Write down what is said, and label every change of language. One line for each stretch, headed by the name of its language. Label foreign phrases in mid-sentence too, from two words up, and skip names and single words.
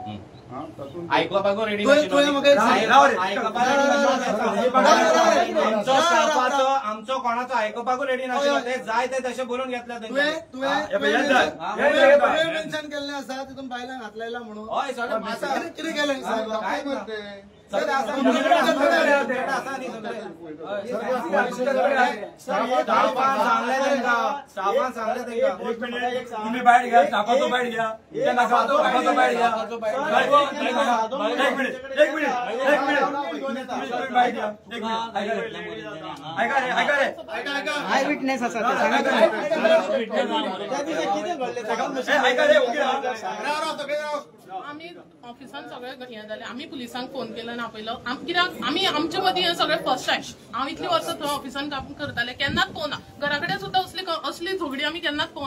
Konkani: आयकपाक रेडी आमचो कोणाचो आयकपाक रेडी नाशिल्लो. ते जाय ते तशें बरोवन घेतल्या मेन्शन केल्लें आसा तितून बायलांक हात लायला म्हणून. हय सर कितें केलें
Marathi: काय करते तुम्ही बाहेर घ्या, स्टाफाचो बाहेर घ्या, स्टाफाचो बाहेर घ्या. एक मिनिट बाहेर घ्या. ऐका रे
English: eye witness
Konkani: आसा
Marathi: ऐका रे
Konkani: आम्ही ऑफिसान सगळे हे जाले. आम्ही पुलिसांक फोन केलो ना पयलो. कित्याक आमी आमचे मदीं हे सगळे
English: first time.
Konkani: हांव इतली वर्सां थंय ऑफिसान काम करताले, केन्नाच पळोवना. घरा कडेन सुद्दां असली झगडी आमी केन्नाच पळोवना.